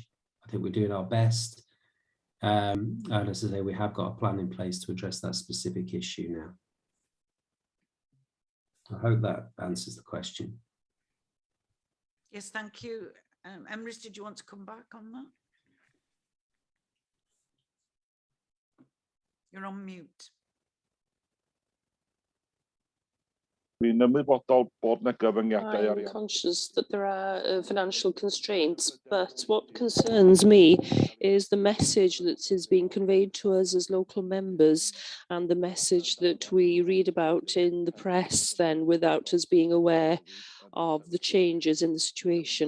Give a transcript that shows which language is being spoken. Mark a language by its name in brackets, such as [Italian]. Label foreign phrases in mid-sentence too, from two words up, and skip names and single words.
[English] I think we're doing our best. And as I say, we have got a plan in place to address that specific issue now. I hope that answers the question. Yes, thank you. Emrys, did you want to come back on that? You're on mute. [Welsh] Dwi'n ymwybodol bod 'na gyfyngiadau [English] I'm [Welsh] arian. [English] conscious that there are financial constraints, but what concerns me is the message that is being conveyed to us as local members, and the message that we read about in the press then without us being aware of the changes in the situation.